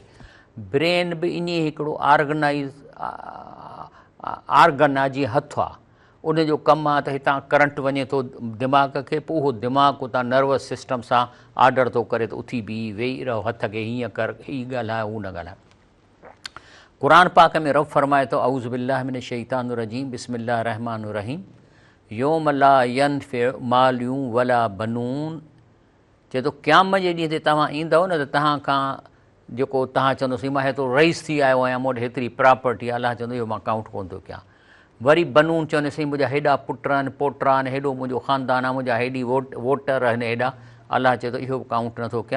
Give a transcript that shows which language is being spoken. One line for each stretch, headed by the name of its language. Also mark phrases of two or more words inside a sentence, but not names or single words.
Sindhi: ब्रेन बि इन हिकिड़ो आर्गन आहे जीअं हथु आहे, उनजो कमु आहे त हितां करंट वञे थो दिमाग़ खे, पोइ उहो दिमाग़ु उतां
English: nervous system
Sindhi: सां ऑर्डर थो करे त उथी बीह वेही रहो, हथ खे हीअं कर, हीअ ॻाल्हाए हू न ॻाल्हाए। क़ुर पाक में रब फरमाए थो
Arabic: أعوذ بالله من الشيطان الرجيم بسم الله الرحمن الرحيم يوم لا ينفع مال ولا بنون.
Sindhi: चए थो क़यामत जे ॾींहं ते तव्हां ईंदव न त तव्हां खां जेको तव्हां चवंदोसीं मां हेतिरो रईस थी आयो आहियां, मूं वटि हेतिरी प्रॉपर्टी आहे, अलाह चवंदो इहो मां काउंट कोन थो कयां। वरी बनून चवंदासीं मुंहिंजा हेॾा पुट आहिनि, पोटा आहिनि, हेॾो मुंहिंजो ख़ानदान आहे, मुंहिंजा हेॾी वोटर आहिनि हेॾा, अलाह चए थो इहो बि काउंट नथो कयां।